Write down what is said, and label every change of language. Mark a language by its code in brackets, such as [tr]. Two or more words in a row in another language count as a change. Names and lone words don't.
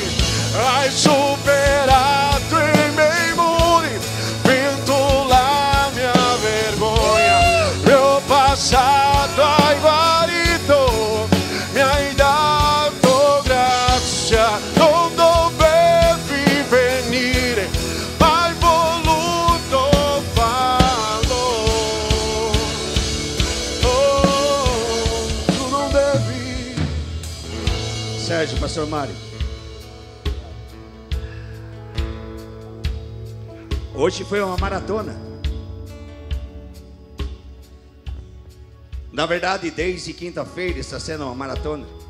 [it] Hai superato i miei muri, vinto la mia vergogna, mio passato hai guarito, mi hai dato grazia, non dovevi venire, ma hai voluto farlo. Oh, tu non devi. [pt] Sérgio, pastor Mário. Hoje foi uma maratona. Na verdade, desde quinta-feira está sendo uma maratona.